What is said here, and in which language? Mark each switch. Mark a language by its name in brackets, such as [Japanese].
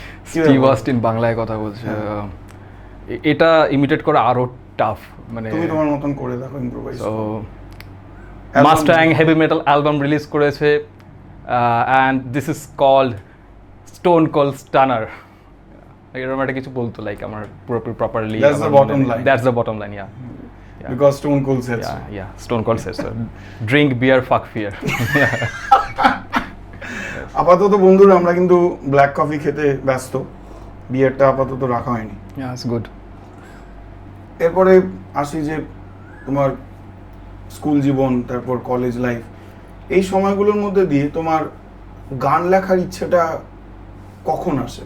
[Bangla] Steve Austin বাংলায় কথা বলছে, এটা ইমিটেট করা আরো টাফ। মানে তুমি তোমার মতন করে দেখো, improvise. [English] So Mustang heavy metal album release করেছে, and this is called Stone Cold Stunner. [Bangla] এরকম একটা কিছু বলতো, লাইক আমার পুরোপুরি properly [English] That's the bottom line, because Stone Cold said so. Stone Cold says so. Drink beer, fuck fear. [Bangla] আপাতত বন্ধুরা আমরা কিন্তু ব্ল্যাক কফি খেতে ব্যস্ত, বিয়ারটা আপাতত রাখা হয়নি। [English] It's good. [Bangla] এরপরে আসি যে তোমার স্কুল জীবন, তারপর কলেজ লাইফ, এই সময়গুলোর মধ্যে দিয়ে তোমার গান লেখার ইচ্ছেটা কখন আসে?